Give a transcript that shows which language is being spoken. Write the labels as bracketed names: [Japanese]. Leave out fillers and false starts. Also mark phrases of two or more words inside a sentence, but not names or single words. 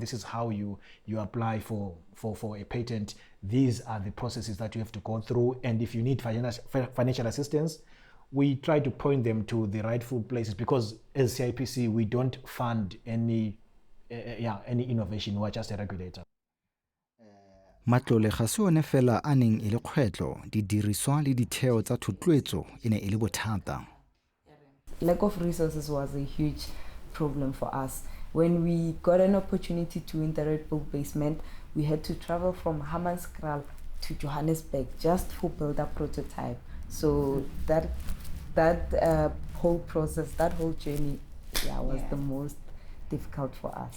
[English] This is how you apply for a patent. These are the processes that you have to go through. And if you need financial assistance, we try to point them to the rightful places, because as CIPC, we don't fund any innovation. We're just a regulator. [Tswana] Matlole ga se one fela a neng e le kgwetlo, didiriswa le ditheo tsa thotloetso e ne e le bothata. [English] Lack of resources was a huge problem for us. When we got an opportunity to enter the Red Bull basement, we had to travel from Hammanskraal to Johannesburg just for build a prototype. So that whole process, that whole journey, was the most difficult for us.